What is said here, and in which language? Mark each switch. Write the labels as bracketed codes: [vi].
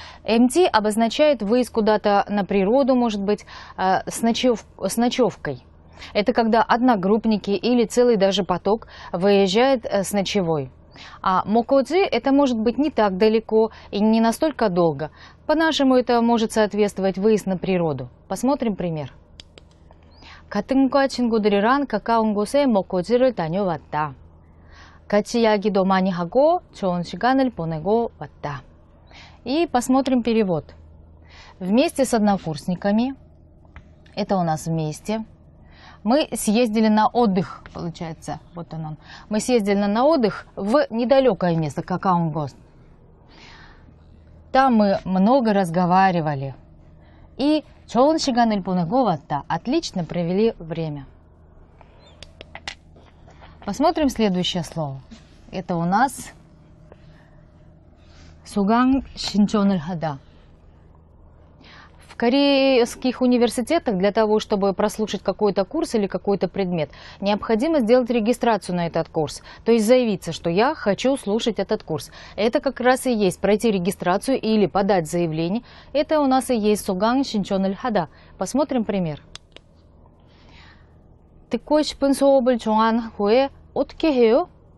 [ru] MT обозначает выезд куда-то на природу, может быть, с ночевкой. Это когда одногруппники или целый даже поток выезжает с ночевой. А моккоджи – это может быть не так далеко и не настолько долго. По-нашему это может соответствовать выезд на природу. Посмотрим пример. [ko] 같은 과 친구들이랑 가까운 곳에 먹거지를 다녀왔다. 같이 이야기도 많이 하고 좋은 시간을 보내고 왔다. [ru] И посмотрим перевод. Вместе с однокурсниками, это у нас вместе, мы съездили на отдых, получается, вот он. Мы съездили на отдых в недалекое место, Какаонгос. Там мы много разговаривали. И [ko] 좋은 시간을 보내고 왔다. [ru] Отлично провели время. Посмотрим следующее слово. Это у нас 수강 신청을 하다. В корейских университетах для того, чтобы прослушать какой-то курс или какой-то предмет, необходимо сделать регистрацию на этот курс. То есть заявиться, что я хочу слушать этот курс. Это как раз и есть пройти регистрацию или подать заявление. Это у нас и есть 수강 신청을 하다. Посмотрим пример. [ko] 듣고 싶은 수업을 정한 후에 어떻게 해요?